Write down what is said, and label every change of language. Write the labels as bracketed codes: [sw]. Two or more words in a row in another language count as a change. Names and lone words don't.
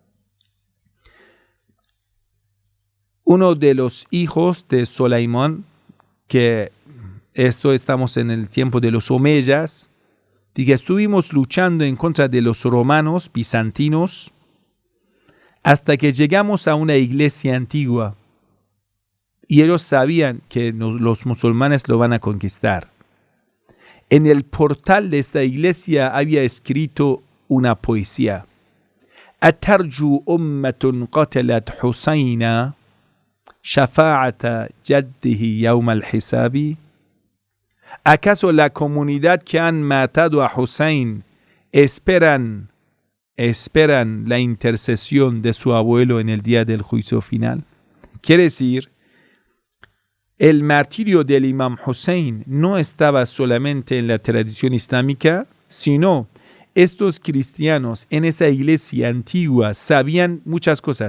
[es] Uno de los hijos de Sulaimán, que estamos en el tiempo de los Omeyas, que estuvimos luchando en contra de los romanos bizantinos hasta que llegamos a una iglesia antigua y ellos sabían que los musulmanes lo van a conquistar. En el portal de esta iglesia había escrito una poesía. [ar] أترجو أمة قتلت حسين شفاعة جده يوم الحساب. [es] ¿Acaso la comunidad que han matado a Hussein esperan la intercesión de su abuelo en el día del juicio final? Quiere decir, el martirio del Imam Hussein no estaba solamente en la tradición islámica, sino estos cristianos en esa iglesia antigua sabían muchas cosas.